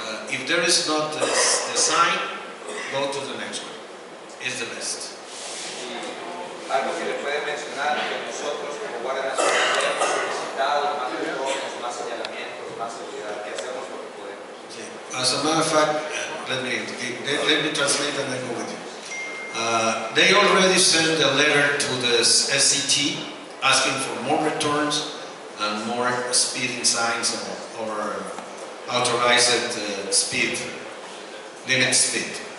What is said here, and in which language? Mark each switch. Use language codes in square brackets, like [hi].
[en] If there is not the sign, go to the next one. It's the best. [es] Algo que le puede mencionar que nosotros como Guardia Nacional hemos solicitado más retornos, más señalamientos, más seguridad, que hacemos lo que podemos. [en] As a matter of fact, let me translate and then go with you. They already sent a letter to the SCT asking for more returns and more speeding signs or authorized speed, limit speed.